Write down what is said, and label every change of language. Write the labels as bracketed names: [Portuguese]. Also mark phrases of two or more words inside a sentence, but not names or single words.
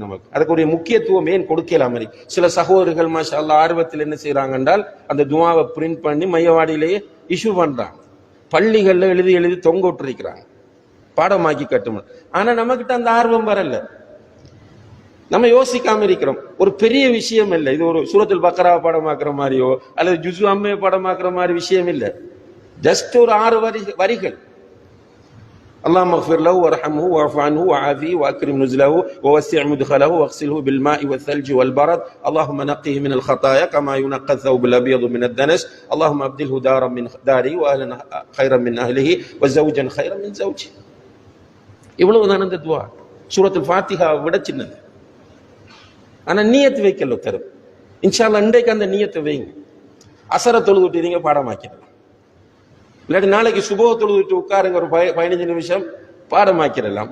[Tamil] நமக்கு அதுக்குரிய முக்கியத்துவம் ஏன் கொடுக்கலாம் இருக்கு. சில சகோதரர்கள் [Arabic] ما شاء الله [Tamil] ஆர்வத்தில் என்ன செய்யறாங்க என்றால் அந்த துவாவை பிரிண்ட் பண்ணி மையவாடியிலேயே இஷ்யூ பண்றாங்க, பள்ளிகள்ல எழுதி எழுதி தொங்க விட்டுருக்கிறாங்க பாடமாக்கி கட்டும். ஆனா நம்மகிட்ட அந்த ஆர்வம் வரல, நம்ம யோசிக்காம இருக்கிறோம். ஒரு பெரிய விஷயம் இல்லை இது, ஒரு சூரத்துல் பக்ரா பாடமாக்குற மாதிரியோ அல்லது ஜுஸு அம்மே பாடமாக்குற மாதிரி விஷயம் இல்லை. ஜஸ்ட் ஒரு 6 வரிகள். [Arabic] اللهم اغفر له وارحمه واعف عنه وعافيه واكرم نزله ووسع مدخله واغسله بالماء والثلج والبرد اللهم نقه من الخطايا كما ينقى الثوب الابيض من الدنس اللهم ابدله دارا من داره واهلا خيرا من اهله وزوجا خيرا من زوجه. [Tamil] இவ்வளவுதான் அந்த துஆ. சூரத்துல் ஃபாத்திஹா விட சின்னது. ஆனா நியத் வைக்கல தரும். [Arabic] إن شاء الله [Tamil] இன்றைக்கு அந்த நியத்தை வைங்க. அசர தொழுதுட்டீங்க பாடமாக்கிடலாம், இல்லாட்டி நாளைக்கு சுபஹ தொழுதுட்டு உட்காருங்க ஒரு 15 நிமிஷம் பாடமாக்கிடலாம்.